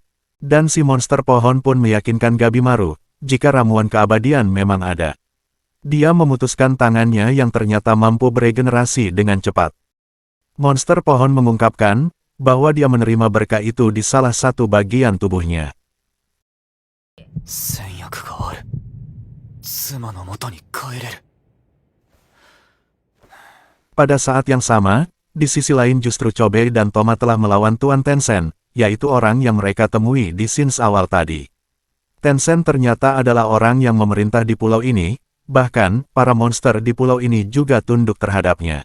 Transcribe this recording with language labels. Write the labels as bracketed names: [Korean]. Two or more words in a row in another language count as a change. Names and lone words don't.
[Indonesian] Dan si monster pohon pun meyakinkan Gabimaru, jika ramuan keabadian memang ada. Dia memutuskan tangannya yang ternyata mampu beregenerasi dengan cepat. Monster pohon mengungkapkan, bahwa dia menerima berkah itu di salah satu bagian tubuhnya. [Japanese] 戦略がある。妻の元に帰れる。 [Indonesian] Pada saat yang sama, di sisi lain justru Chobei dan Toma telah melawan Tuan Tencent, yaitu orang yang mereka temui di scenes awal tadi. Tencent ternyata adalah orang yang memerintah di pulau ini, bahkan, para monster di pulau ini juga tunduk terhadapnya.